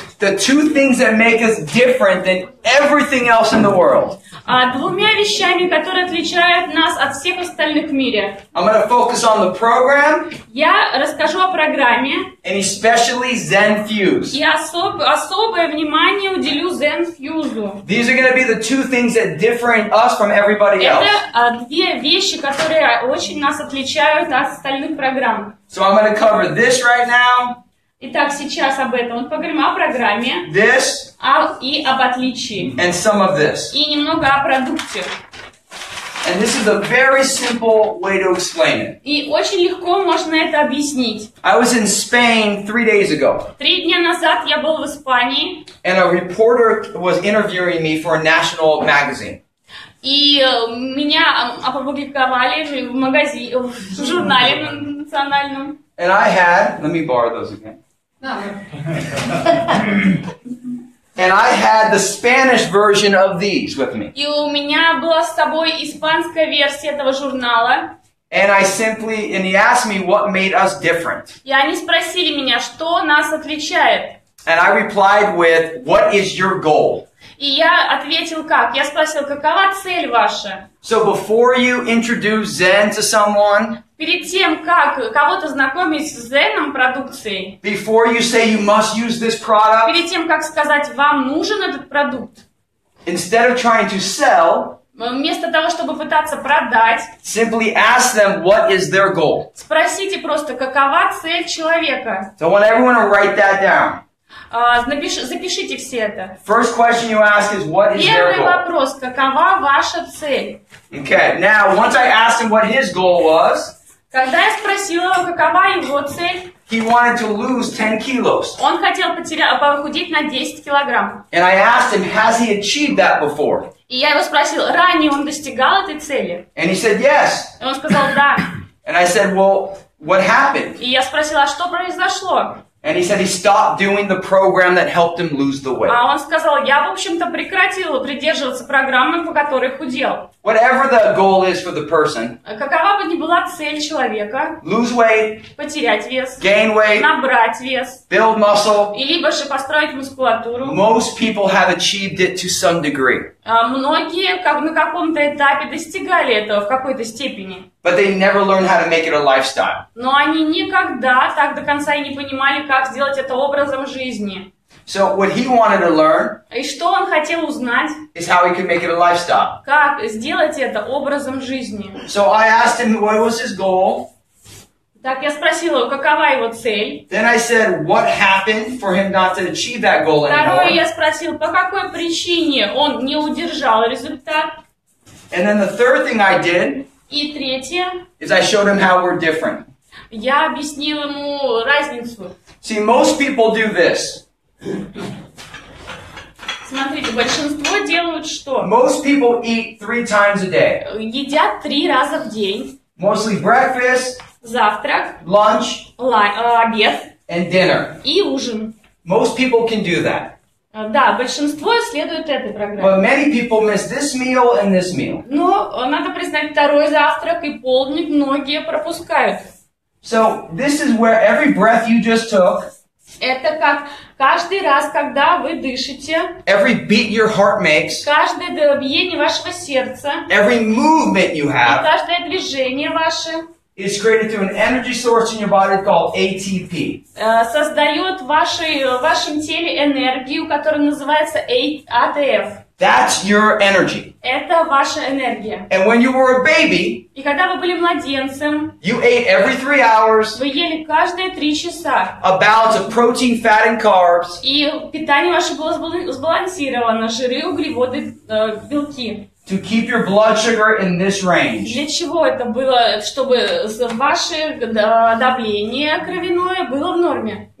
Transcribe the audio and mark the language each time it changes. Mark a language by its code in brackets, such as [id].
[en] the two things that make us different than everything else in the world. [ru] Двумя вещами, которые отличают нас от всех остальных в мире. [en] I'm going to focus on the program. [ru] Я расскажу о программе. [en] And especially Zen Fuse. [ru] И особое внимание уделю Zen Fuse. [en] These are going to be the two things that differentiate us from everybody else. [ru] Это две вещи, которые очень нас отличают от остальных программ. [en] So I'm going to cover this right now. [ru] Итак, сейчас об этом. Вот поговорим о программе. [en] This. [ru] И об отличии. [en] And some of this. [ru] И немного о продукте. [en] And this is a very simple way to explain it. [ru] И очень легко можно это объяснить. [en] I was in Spain 3 days ago. [ru] 3 дня назад я был в Испании. [en] And a reporter was interviewing me for a national magazine. [ru] И меня опубликовали в магазине, в журнале национальном. [en] And I had, let me borrow those again. And I had the Spanish version of these with me. [ru] И у меня была с собой испанская версия этого журнала. [en] And he asked me what made us different. [ru] И они спросили меня, что нас отличает. [en] And I replied with, what is your goal? [ru] И я ответил как? Я спросил, какова цель ваша? [en] So before you introduce Zen to someone, [ru] перед тем, как кого-то знакомить с Zen продукцией, [en] before you say you must use this product, [ru] перед тем, как сказать, вам нужен этот продукт, [en] instead of trying to sell, [ru] вместо того, чтобы пытаться продать, [en] simply ask them what is their goal. [ru] Спросите просто, какова цель человека. [en] So I want everyone to write that down. [ru] Запишите все это. [en] First question you ask is, what is their [ru] Первый [en] goal? [ru] вопрос, какова ваша цель? [en] Okay, now once I asked him what his goal was, [ru] Когда я спросила его, какова его цель, [en] he wanted to lose 10 kilos. [ru] он хотел похудеть на 10 килограмм. [en] And I asked him, has he achieved that before? [ru] И я его спросила, ранее он достигал этой цели? [en] And he said, yes. [ru] И он сказал, да. [en] And I said, well, what happened? [ru] И я спросила, а что произошло? [en] And he said he stopped doing the program that helped him lose the weight. [ru] А он сказал, я, в общем-то, прекратил придерживаться программы, по которой худел. [en] Whatever the goal is for the person, [ru] Какова бы ни была цель человека, [en] lose weight, [ru] потерять вес, [en] gain weight, [ru] набрать вес, [en] build muscle, [ru] и либо же построить мускулатуру, [en] most people have achieved it to some degree. [ru] Многие на каком-то этапе достигали этого в какой-то степени. [en] But they never learned how to make it a lifestyle. [ru] Но они никогда так до конца и не понимали, как сделать это образом жизни. [en] So what he wanted to learn [ru] И что он хотел узнать, [en] is how he could make it a lifestyle. [ru] как сделать это образом жизни. [en] So I asked him what was his goal. [ru] Так я спросила его, какова его цель. [en] Then I said, what happened for him not to achieve that goal [ru] Второе, [en] anymore? [ru] я спросила, по какой причине он не удержал результат. [en] And then the third thing I did [ru] И третье, [en] is I showed him how we're different. [ru] я объяснила ему разницу. [en] See, most people do this. [ru] Смотрите, большинство делают что? [en] Most people eat 3 times a day. [ru] Едят 3 раза в день. [en] Mostly breakfast, [ru] Завтрак, [en] lunch, [ru] обед [en] and dinner. [ru] и ужин. [en] Most people can do that. [ru] Да, большинство следует этой программе. [en] But many people miss this meal and this meal. [ru] Но надо признать, второй завтрак и полдник многие пропускают. [en] So this is where every breath you just took, [ru] Это как каждый раз, когда вы дышите, [en] every beat your heart makes, [ru] каждое биение вашего сердца, [en] every movement you [ru] и [en] have [ru] каждое движение ваше [en] is created through an energy source in your body called ATP. [ru] создает в вашем теле энергию, которая называется ATF. [en] That's your energy. [ru] Это ваша энергия. [en] And when you were a baby, [ru] И когда вы были младенцем, [en] you ate every 3 hours [ru] вы ели каждые 3 часа. [en] a balance of protein, fat, and carbs [ru] И питание ваше было сбалансировано, жиры, углеводы, белки. [en] to keep your blood sugar in this range. [ru] Для чего это было? Чтобы ваше давление кровяное было в норме.